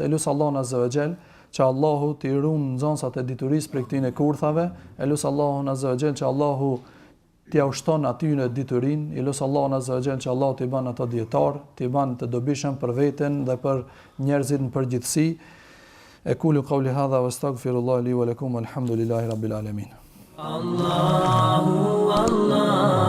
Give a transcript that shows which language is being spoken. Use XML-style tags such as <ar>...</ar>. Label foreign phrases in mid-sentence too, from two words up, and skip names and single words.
<sq>Elus Allahun</sq> <ar>عز وجل</ar> <sq>që Allahu t'i ruan nxënësat e diturisë prej këtyre kurthave. Elus Allahun</sq> <ar>عز وجل</ar> <sq>që Allahu t'i ushton atyre diturinë. Elus Allahun</sq> <ar>عز وجل</ar> <sq>që Allahu t'i ban ato dietar, t'i ban të dobishëm për veten dhe për njerëzit në përgjithësi.</sq> <ar>أقول قولي هذا وأستغفر الله لي ولكم والحمد لله رب العالمين. Allahu Allah</ar>